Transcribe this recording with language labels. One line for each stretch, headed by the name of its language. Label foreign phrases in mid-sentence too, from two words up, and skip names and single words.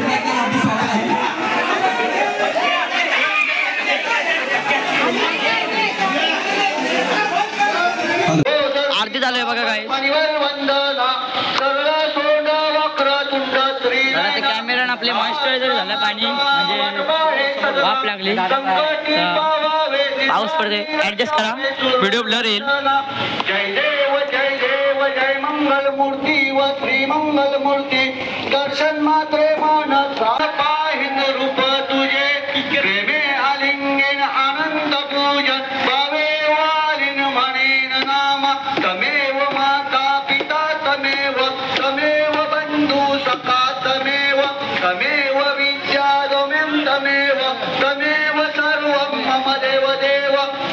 Marathi: आरती चालू आहे बघा. काय कॅमेरा आपले मॉइश्चरायझर झालं. पाणी म्हणजे वाफ लागली. पाऊस पडते. ऍडजस्ट करा. व्हिडिओ ब्लर येईल. जय देव जय देव जय मंगल मूर्ती व श्री मंगल मूर्ती. दर्शन मात्रे मानस पाहिन रूप तुझे. प्रेमे आलिंगन आनंद पूजन. भावे वालिन म्हणेन नाम.
Sanskrit: तमेव माता पिता तमेव. तमेव बंधू सखा तमेव. तमेव विद्या दोमें तमेव. तमेव सर्वं मम देव देव.